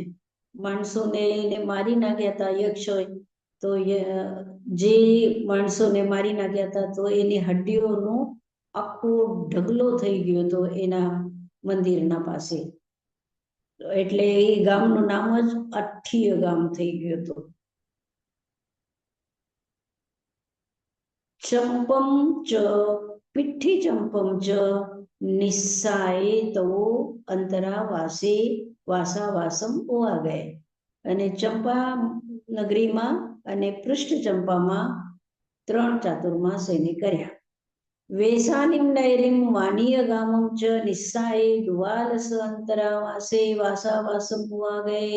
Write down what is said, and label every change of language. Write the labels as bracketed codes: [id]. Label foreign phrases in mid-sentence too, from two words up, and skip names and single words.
[gu] માણસોને મારી નાખ્યા હતા યક્ષોએ, તો જે માણસોને મારી નાખ્યા હતા, તો એની હડ્ડીઓનો આખો ઢગલો થઈ ગયો હતો એના મંદિરના પાસે. એટલે એ ગામનું નામ જ 8 ગામ થઈ ગયું હતું. [pra] चंपम च पिट्ठी चंपम च निस्साए तो अंतरावासे वासावासम होवा गए. [gu] અને ચંપા નગરીમાં અને પૃષ્ઠ ચંપામાં 3 ચાતુર્માસ એને કર્યા. [pra] વેસાનિમ નૈરિમ વાનીય ગામમ ચ નિસ્સાએ દ્વાલસ અંતરાવાસે વાસાવાસમ હોવા ગયે.